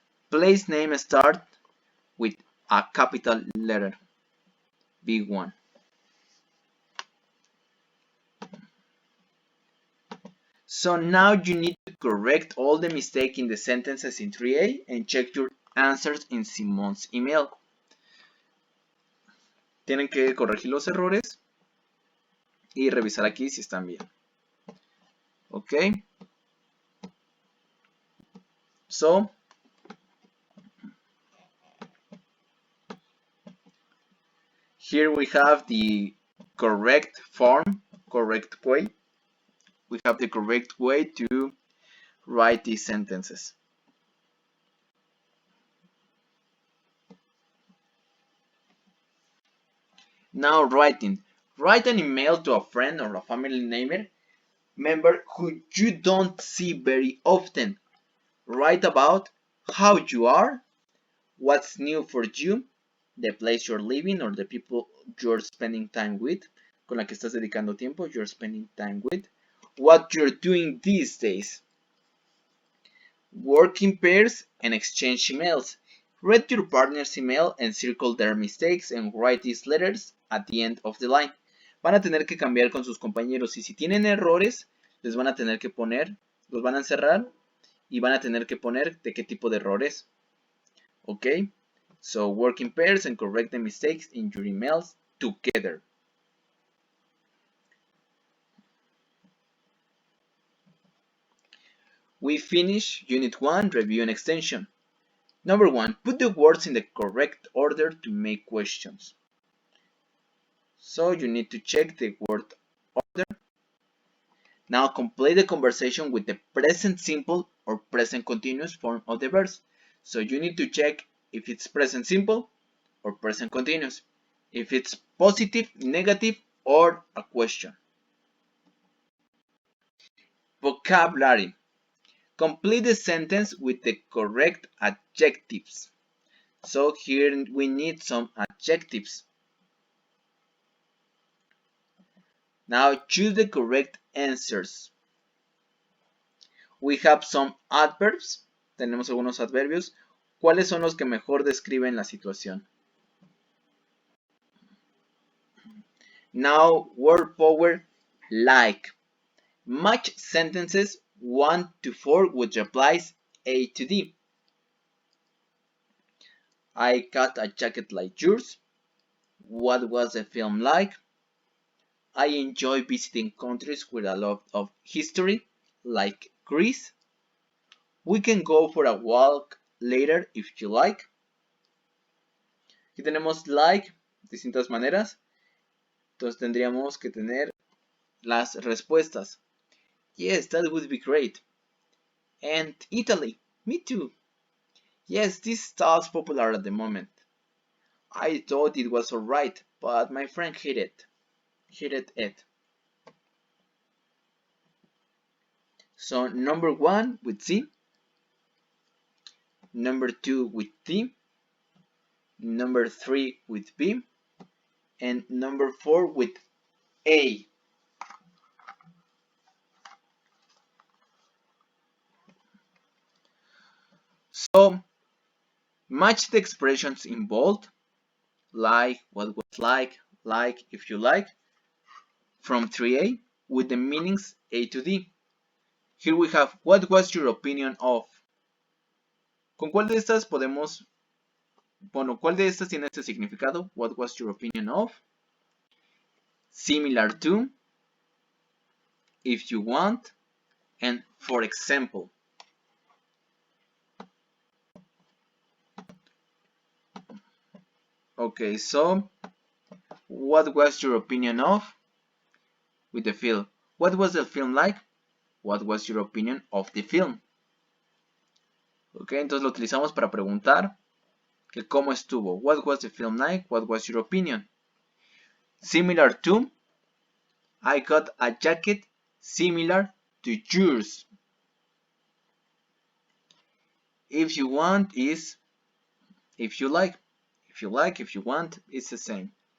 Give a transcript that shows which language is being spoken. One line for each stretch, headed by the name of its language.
English: Place name start with a capital letter, B1. So now you need to correct all the mistakes in the sentences in 3A and check your answers in Simon's email.
Spanish: Tienen que corregir los errores y revisar aquí si están bien.
English: Okay. So, here we have the correct form, correct way. We have the correct way to write these sentences. Now writing. Write an email to a friend or a family member who you don't see very often. Write about how you are, what's new for you, the place you're living or the people you're spending time with,
Spanish: con la que estás dedicando tiempo,
English: you're spending time with, what you're doing these days. Work in pairs and exchange emails. Read your partner's email and circle their mistakes and write these letters at the end of the line.
Spanish: Van a tener que cambiar con sus compañeros y si tienen errores, les van a tener que poner, los van a encerrar y van a tener que poner de qué tipo de errores.
English: Okay, so work in pairs and correct the mistakes in your emails together. We finish Unit 1, Review and Extension. Number 1. Put the words in the correct order to make questions. So you need to check the word order. Now complete the conversation with the present simple or present continuous form of the verbs. So you need to check if it's present simple or present continuous, if it's positive, negative, or a question. Vocabulary. Complete the sentence with the correct adjectives. So here we need some adjectives. Now choose the correct answers. We have some adverbs.
Spanish: Tenemos algunos adverbios. ¿Cuáles son los que mejor describen la situación?
English: Now word power like. Match sentences 1 to 4 with replies A to D. I got a jacket like yours. What was the film like? I enjoy visiting countries with a lot of history, like Greece. We can go for a walk later if you like.
Spanish: Aquí tenemos like, distintas maneras. Entonces tendríamos que tener las respuestas.
English: Yes, that would be great. And Italy, me too. Yes, this style's popular at the moment. I thought it was alright, but my friend hated it. So number 1 with C, number 2 with D, number 3 with B, and number 4 with A. So match the expressions in bold, like, what was like if you like, from 3A with the meanings A to D. Here we have, what was your opinion of?
Spanish: ¿Con cuál de estas podemos, bueno, cuál de estas tiene este significado?
English: What was your opinion of? Similar to, if you want, and for example. Okay, so what was your opinion of? With the film. What was the film like? What was your opinion of the film?
Spanish: Ok, entonces lo utilizamos para preguntar que cómo estuvo.
English: What was the film like? What was your opinion? Similar to, I got a jacket similar to yours. If you want is if you like. If you like, if you want, it's the same.